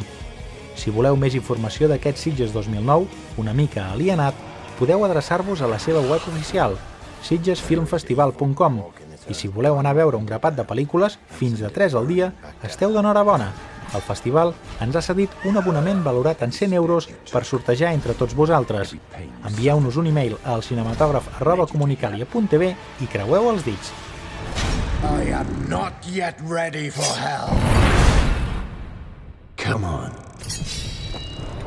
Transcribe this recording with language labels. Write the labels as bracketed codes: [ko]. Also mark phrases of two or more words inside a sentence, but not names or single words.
[ca] Si voleu més informació d'aquest Sitges 2009, una mica alienat, podeu adreçar-vos a la seva web oficial, sitgesfilmfestival.com, i si voleu anar a veure un grapat de pel·lícules, fins de 3 al dia, esteu d'enhorabona. El festival ens ha cedit un abonament valorat en 100 euros per sortejar entre tots vosaltres. Envieu-nos un e-mail al cinematògraf@comunicalia.tv i creueu els dits. [en] I am not yet ready for hell. Come on.